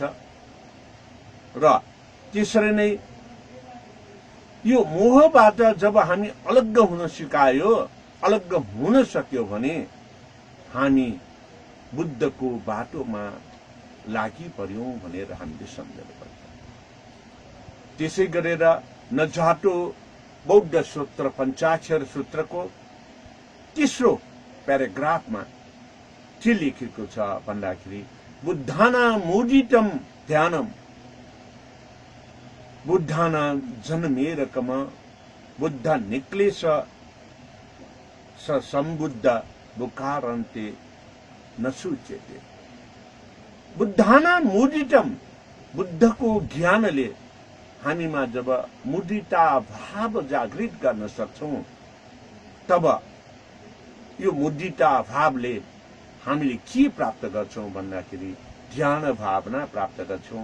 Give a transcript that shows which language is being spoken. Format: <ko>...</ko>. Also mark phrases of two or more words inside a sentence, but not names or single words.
<ne>र त्यसरी नै यो मोहबाट जब हामी अलग हुन सिकायो, अलग हुन सक्यो भने हामी बुद्धको बाटोमा लागि पर्यौं भनेर हामीले सम्झनुपर्छ। त्यसै गरेर नजाटो बौद्ध सूत्र पञ्चाक्षर सूत्रको तेस्रो प्याराग्राफमा के लेखेको छ भन्दाखेरि</ne> <sa>बुद्धानां मूढितं ध्यानम बुद्धानां जन्मेरकम बुद्ध निक्लेश स सम्बुद्ध बुकारन्ते न सूच्यते। बुद्धानां मूढितं</sa> <ne>बुद्धको ज्ञानले हामीमा जब मुदिता भाव जागृत गर्न सक्छौं तब यो मुदिता भावले हामीले के प्राप्त गर्छौं भन्दाखेरि ध्यान भावना प्राप्त गर्छौं।</ne>